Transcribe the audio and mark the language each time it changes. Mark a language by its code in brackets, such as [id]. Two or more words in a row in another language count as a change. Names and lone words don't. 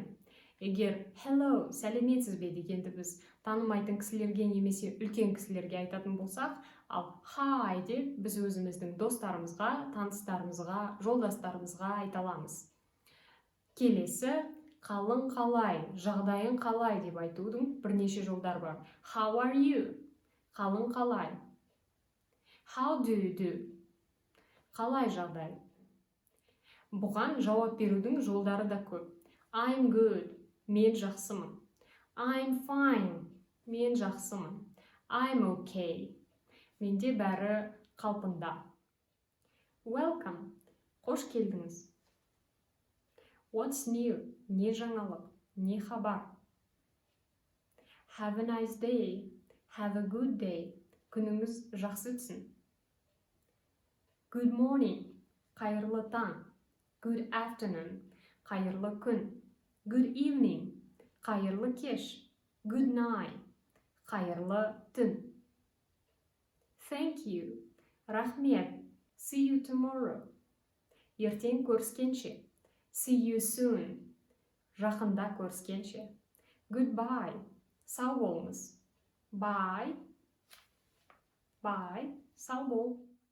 [kk] Егер hello, сәлеметсіз бе дегенді біз танымайтын кісілерге немесе үлкен кісілерге айтатын болсақ, ал Hi деп біз өзіміздің достарымызға, таныстарымызға, жолдастарымызға айта аламыз. Келесі, қалың қалай, жағдайың қалай деп айтудың бірнеше жолдар бар. [en] How are you? [kk] Қалың қалай. [en] How do you do? [kk] Қалай жағдай. Бұған жауап берудің жолдары да көп. [en] I'm good. [kk] Мен жақсымын. [en] I'm fine. [kk] Мен жақсымын. [en] I'm okay. [kk] Менде бәрі қалпында. Welcome. Қош келдіңіз. [en] What's new? [kk] Не жаңалық, не хабар. [en] Have a nice day. Have a good day. [kk] Күніңіз жақсы өтсін. [en] Good morning. [kk] Қайырлы таң. [en] Good afternoon. [kk] Қайырлы күн. [en] Good evening. [kk] Қайырлы кеш. [en] Good night. [kk] Қайырлы түн. [en] Thank you. Рахмет. See you tomorrow. [kk] Ертең көріскенше. [en] See you soon. [kk] Жақында көріскенше. [en] Goodbye. [kk] Сау болыңыз. [en] Bye. Bye. [kk] Сау бол.